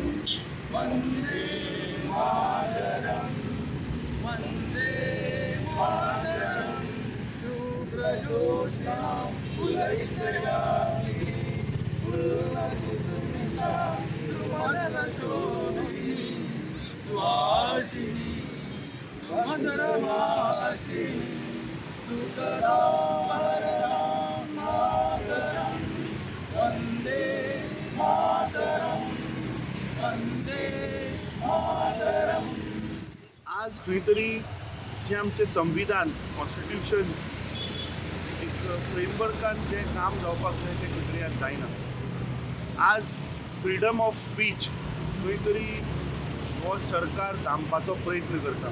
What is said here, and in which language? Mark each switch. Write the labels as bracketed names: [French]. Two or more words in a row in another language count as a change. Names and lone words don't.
[Sanskrit] वंदे मातरम, वंदे मातरम, शुभ्रजोत्स्ना उदयितयामि, पूर्णकुसुमिता सुमनलशोभिनी, सुहासिनी सुमधुरभाषिणी, सुखदां वरदां मातरम्. वन्दे मातरम्, वन्दे मातरम्. [Konkani] आज खंय तरी जे आमचे संविधान कॉन्स्टिट्यूशन एक फ्रेमवर्कान जे काम जावपाक जाय ते खंय तरी आज जायना. आज [English] freedom of speech [Konkani] खंय तरी हो सरकार थांबपाचो प्रयत्न करता.